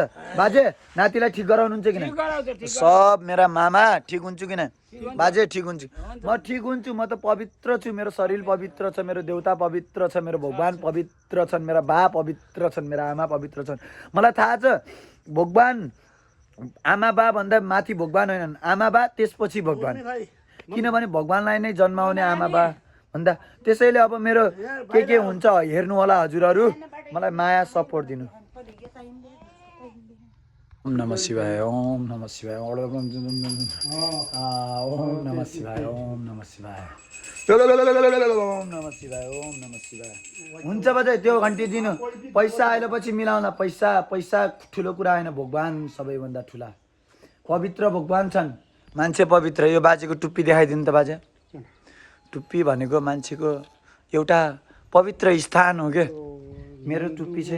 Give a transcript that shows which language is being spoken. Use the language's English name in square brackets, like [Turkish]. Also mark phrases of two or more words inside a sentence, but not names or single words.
[Nepali] बाजे नातिलाई ठिक गराउनुहुन्छ किन सब मेरा मामा ठिक हुन्छु किन बाजे ठिक हुन्छु म ठिक हुन्छु म त पवित्र छु मेरो शरीर पवित्र छ मेरो देउता पवित्र छ मेरो भगवान पवित्र छन् मेरा बा पवित्र छन् मेरा आमा पवित्र छन्। मलाई थाहा छ भगवान आमा बा भन्दा माथि भगवान होइनन् आमा बा त्यसपछि भगवान किनभने भगवानलाई नै जन्माउने आमा बा भन्दा। त्यसैले अब मेरो के हुन्छ हेर्नु होला हजुरहरू मलाई माया सपोर्ट दिनु। [Sanskrit] ओम नमः शिवाय ओम नमः शिवाय ओम नमः शिवाय ओम नमः शिवाय ओम नमः शिवाय ओम नमः शिवाय। [Nepali] हुन्छ बाजे त्यो घन्टी दिनु पैसा आएपछि मिलाउला पैसा पैसा ठुलो कुरा होइन भगवान सबैभन्दा ठुला पवित्र भगवान छन् मान्छे पवित्र। यो बाजेको टुप्पी देखाइदिनु त बाजे टुप्पी भनेको मान्छेको एउटा पवित्र स्थान हो के मेरो टुप्पी छैन